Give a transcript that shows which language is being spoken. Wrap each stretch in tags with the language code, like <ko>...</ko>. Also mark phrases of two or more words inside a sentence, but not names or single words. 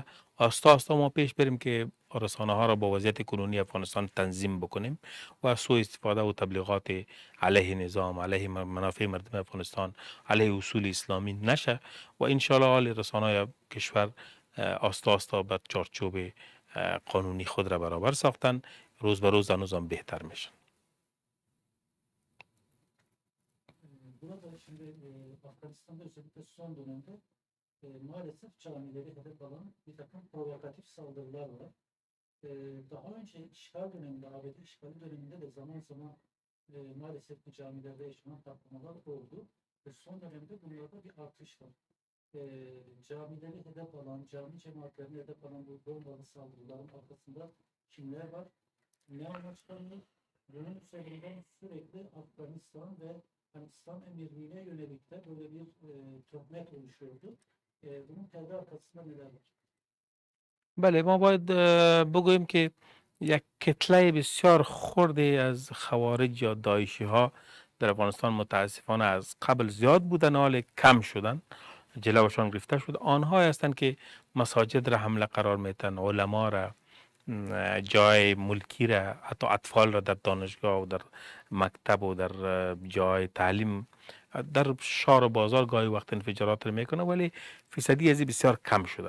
<fa>آستا آستا ما پیش بریم که رسانه ها را با وضعیت کنونی افغانستان تنظیم بکنیم و سوء استفاده و تبلیغات علیه نظام، علیه منافع مردم افغانستان، علیه اصول اسلامی نشه و</fa> <ar>ان شاء الله</ar> <fa>حال رسانه های کشور آستا آستا به چارچوب قانونی خود را برابر ساختن، روز به روز هنوز هم بهتر میشن.</fa> <tr>Burada şimdi Afganistan'da özellikle son dönemde maalesef camileri hedef alan bir takım provokatif saldırılar var. Daha önce işgal döneminde, ABD işgali döneminde de zaman zaman maalesef bu camilerde yaşanan patlamalar oldu. Ve son dönemde bunlarda bir artış var. Camileri hedef alan, cami cemaatlerini hedef alan bu bombalı saldırıların arkasında kimler var? Ne amaçlanıyor? Bunun üzerinden sürekli Afganistan ve İslam Emirliği'ne yönelik de böyle bir töhmet oluşuyordu. Bunun perde arkasında neler var?</tr> <fa>بله ما باید بگوییم که یک کتله بسیار خردی از خوارج یا داعشی ها در افغانستان متاسفانه از قبل زیاد بودن، حال کم شدن، جلوشان گرفته شد. آنها هستند که مساجد را حمله قرار میتن، علما را، جای ملکی را، حتی اطفال را در دانشگاه و در مکتب و در جای تعلیم در شهر و بازار گاهی وقت انفجارات را میکنه، ولی فیصدی ازی بسیار کم شده.</fa>